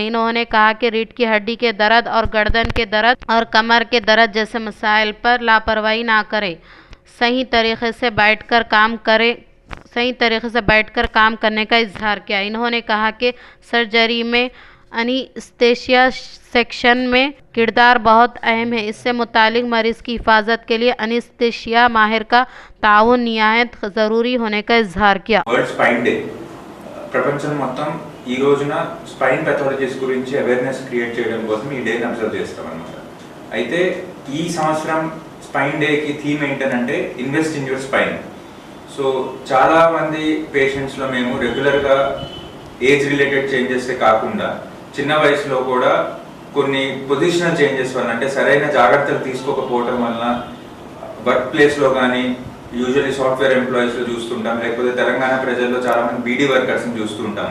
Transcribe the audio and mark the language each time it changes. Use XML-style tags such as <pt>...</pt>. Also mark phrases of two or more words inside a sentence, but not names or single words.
<ur>انہوں نے کہا کہ ریڑھ کی ہڈی کے درد اور گردن کے درد اور کمر کے درد جیسے مسائل پر لاپرواہی نہ کریں، صحیح طریقے سے بیٹھ کر کام کرنے کا اظہار کیا۔ انہوں نے کہا کہ سرجری میں انستھیشیا سیکشن میں کردار بہت اہم ہے، اس سے متعلق مریض کی حفاظت کے لیے انستھیشیا ماہر کا تعاون نہایت ضروری ہونے کا اظہار کیا۔</ur> <en>World Spine Day</en> <te>ప్రపంచం మొత్తం ఈ రోజున</te> <en>spine pathologies</en> <te>గురించి</te> <en>awareness create</en> <te>చేయడం కోసం ఈ డేని అబ్జర్వ్ చేస్తాం అన్నమాట। అయితే ఈ సంవత్సరం స్పైన్ డేకి థీమ్ ఏంటంటే</te> <en>invest in your spine.</en> <te>సో చాలా మంది పేషెంట్స్లో మేము రెగ్యులర్గా</te> <en>age related changes</en> <te>కాకుండా చిన్న వయసులో కూడా కొన్ని</te> <en>positional changes</en> <te>వల్ల అంటే సరైన జాగ్రత్తలు తీసుకోకపోవడం వలన</te> <en>work place</en> <te>కానీ</te> <en>usually software employees</en> <te>చూస్తుంటాం, లేకపోతే తెలంగాణ ప్రజల్లో చాలామంది</te> <en>beedi workers</en> <te>చూస్తుంటాము.</te>